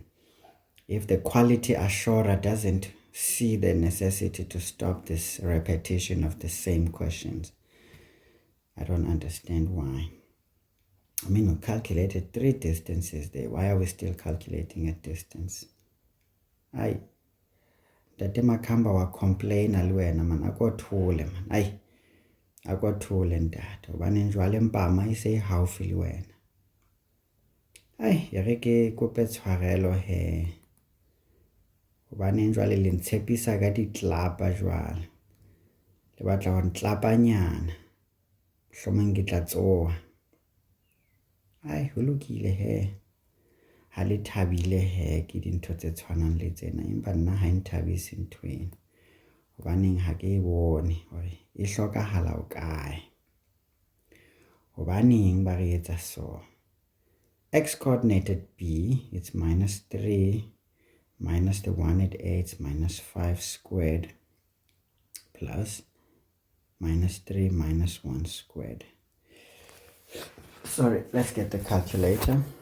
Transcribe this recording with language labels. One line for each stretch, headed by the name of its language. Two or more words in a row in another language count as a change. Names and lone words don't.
English: If the quality assurer doesn't see the necessity to stop this repetition of the same questions, I don't understand why. I mean, we calculated 3 distances there. Why are we still calculating a distance? Aye.
Southern Sotho: Tate Makhamba wa complain alwena man akothule man. Aye. Akothule ntate. Hobane njwale mpama ise haufi le wena. Aye, re ke kope tshwarelo he. Hobane njwale le ntshepisa ka ditlapa jwale. Le batla ho ntlapanyana. Hlomeng ke tla tsoha. Aye, ho lokile he. Ha le thabile he ke dintho tse tshwanang le tsena, empa nna ha nthabise nthwena. Hobaneng ha ke bone hore e hlokahala o kae. Hobaneng ba re etsa so?
English: X coordinate at B, it's minus 3 minus the 1 at A, it's minus 5 squared plus minus 3 minus 1 squared. Sorry, let's get the calculator.